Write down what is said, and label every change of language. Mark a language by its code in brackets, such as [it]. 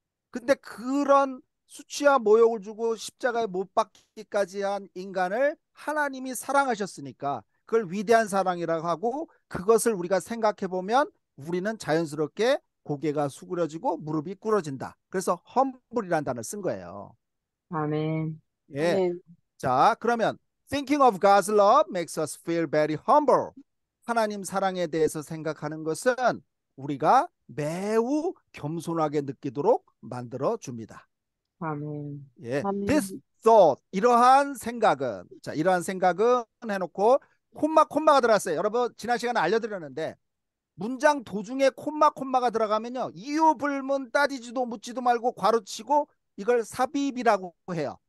[ko] 근데 그런 수치와 모욕을 주고 십자가에 못 박히기까지 한 인간을 하나님이 사랑하셨으니까 그걸 위대한 사랑이라고 하고 그것을 우리가 생각해 보면 우리는 자연스럽게 고개가 수그러지고 무릎이 꿇어진다. 그래서 humble이라는 단어를 쓴 거예요. 아멘. 예. 자, 그러면 [en] thinking of God's love makes us feel very humble. [ko] 하나님 사랑에 대해서 생각하는 것은 우리가 매우 겸손하게 느끼도록 만들어 줍니다. 아멘. 예. [en] This thought, [ko] 이러한 생각은, 자, 이러한 생각은 해놓고 콤마가 들어갔어요. 여러분 지난 시간에 알려드렸는데 문장 도중에 콤마가 들어가면요 이유 불문 따지지도 묻지도 말고 괄호치고 이걸 삽입이라고 해요.